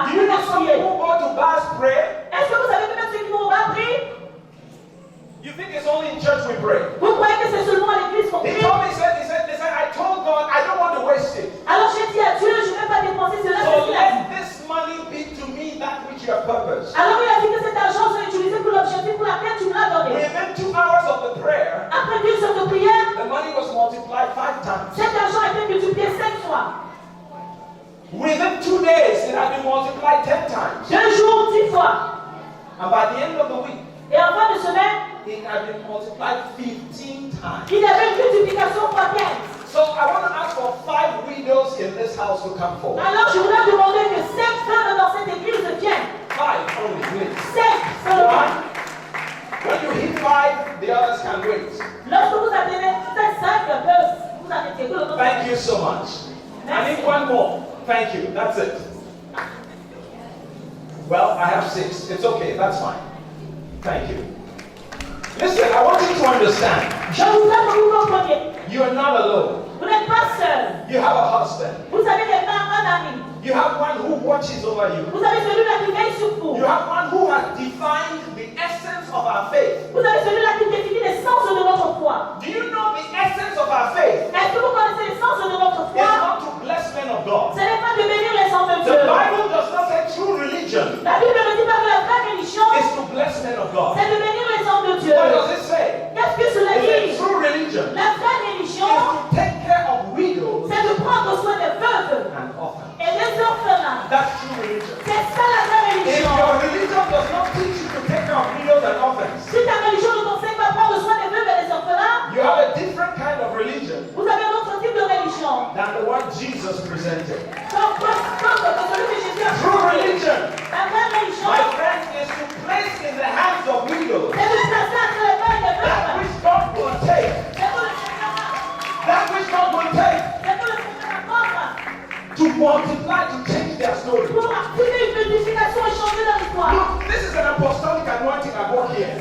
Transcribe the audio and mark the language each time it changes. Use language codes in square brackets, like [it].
[en] Do you know some people go to bars pray? [fr] Est-ce que vous savez que même ceux qui vont au bar prient? [en] You think it's only in church we pray? [fr] Vous croyez que c'est seulement à l'église qu'on [en] He [fr] prie? [en] told me, he said, I told God I don't want to waste it. [fr] Alors j'ai dit à Dieu, je ne vais pas dépenser cela. [en] So [fr] C'est ce qu'il a dit. [en] let this money be to me that which you have purposed. [fr] Alors il a dit que cet argent soit utilisé pour l'objectif pour laquelle tu me l'as donné. [en] Within 2 hours of the prayer, [fr] Après 2 heures de prière, [en] the money was multiplied 5 times. [fr] cet argent a été multiplié 5 fois. [en] Within 2 days, it had been multiplied 10 times. [fr] 2 jours, 10 fois. [en] And by the end of the week, [fr] Et en fin de semaine, [en] it had been multiplied 15 times. [fr] il y avait une multiplication fois 15. [en] So I want to ask for 5 widows in this house to come forward. [fr] Alors je voudrais demander que 5 femmes dans cette église viennent. [en] 5 only, please. [fr] 5 seulement. [en] When you hit 5, the others can wait. [fr] Lorsque vous atteignez peut-être 5 peuvent vous arrêter. [en] Thank you so much. I need one more. Thank you. That's it. Well, I have 6. It's okay. That's fine. Thank you. Listen, I want you to understand. [fr] Je voudrais que vous compreniez. [en] You are not alone. [fr] Vous n'êtes pas seul. [en] You have a husband. [fr] Vous avez quelqu'un, un ami. [en] You have one who watches over you. [fr] Vous avez celui-là qui veille sur vous. [en] You have one who has defined the essence of our faith. [fr] Vous avez celui-là qui définit l'essence de notre foi. [en] Do you know the essence of our faith? [fr] Est-ce que vous connaissez l'essence de notre [en] It's [fr] foi? [en] not to bless men of God. [fr] Ce n'est pas de bénir les hommes de [en] The [fr] Dieu. [en] Bible does not say true religion [fr] La Bible ne dit pas que la vraie religion, [en] is to bless men of God. [fr] c'est de bénir les hommes de Dieu. [en] What does it say? [fr] Qu'est-ce que cela [en] It says [fr] dit? [en] true religion [fr] La vraie [en] is [fr] religion, [en] to take care of widows [fr] c'est de prendre soin des veuves [en] and orphans. [fr] et des orphelins. [en] That's true religion. [fr] C'est ça la vraie [en] If [fr] religion. [en] your religion does not teach you to take care of widows and orphans, [fr] Si ta religion ne t'enseigne pas à prendre soin des veuves et des orphelins, [en] you have a different kind of religion [fr] vous avez un autre type de religion. [en] than the one Jesus presented. [fr] Comme celui que Jésus a [en] True [fr] présenté. [en] religion, [fr] La vraie religion, [en] my friend, is to place in the hands of widows [fr] c'est de placer entre les mains des [en] that [fr] veuves. [en] which God will take. [fr] C'est pour le Seigneur. [en] That which God will take [fr] C'est pour le Seigneur apprendre. [en] to multiply, to change their story. [fr] Pour activer une multiplication et changer leur histoire. [en] Look, this is an apostolic anointing I work here.